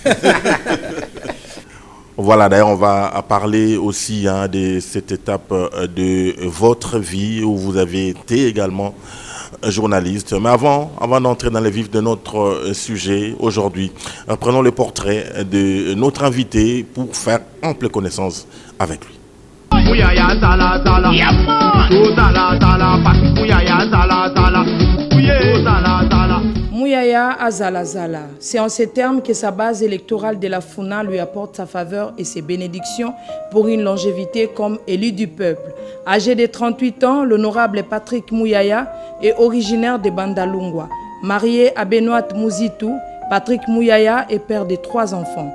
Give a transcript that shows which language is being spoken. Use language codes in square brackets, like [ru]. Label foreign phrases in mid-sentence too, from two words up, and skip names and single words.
[fr] Voilà, d'ailleurs on va parler aussi de cette étape de votre vie où vous avez été également journaliste. Mais avant d'entrer dans le vif de notre sujet aujourd'hui, prenons le portrait de notre invité pour faire ample connaissance avec lui. [ln] Mouyaya Zala Zala, Zala Zala, Mouyaya Zala Zala, Zala Zala. Mouyaya Azala Zala, [fr] c'est en ces termes que sa base électorale de la Funa lui apporte sa faveur et ses bénédictions pour une longévité comme élu du peuple. Âgé de 38 ans, l'honorable Patrick Mouyaya est originaire de Bandalungwa. Marié à Benoît Mouzitou, Patrick Mouyaya est père de 3 enfants.